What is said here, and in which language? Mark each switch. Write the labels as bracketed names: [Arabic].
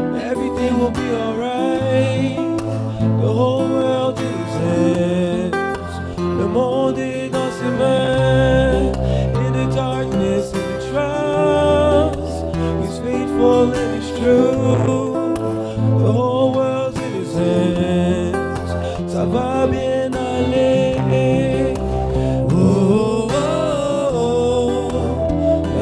[English] Everything will be alright. The whole world in His hands. [French] Le monde est dans ses mains. [English] In the darkness, in the trials, He's faithful and He's true. The whole world's in His hands. [French] Ça va bien aller. Oh, oh, oh.